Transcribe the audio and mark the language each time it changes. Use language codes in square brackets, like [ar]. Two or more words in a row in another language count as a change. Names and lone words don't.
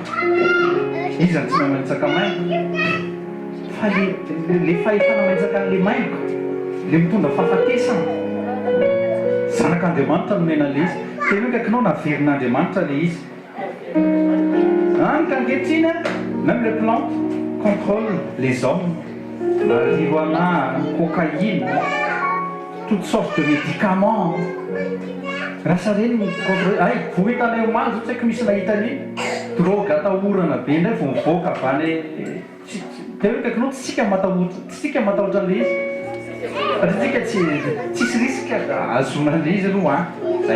[mg] Izy ny tsy mamanitsaka maingo. Fa le fahefana manitsaka an'le maingo, le mitondra fahafatesana. Zanak'Andriamanitra nomena le izy. Tena hoe kaikinao naverin'Andriamanitra le izy. Any ka ankehitriny [fr] même les plantes contrôlent les hommes. Marijuana, cocaïne, toutes sortes de médicaments. [mg] Rasa reny contrôle. Ay, vao hitanay omazy tsy haiko misy nahita an'iny. Drogue atahorana be ndray vao mivoaka avany. Tena hoe kaikinao tsika matahotra an'le izy. Satria tsika tsisy risque azona an'le izy aloha zay.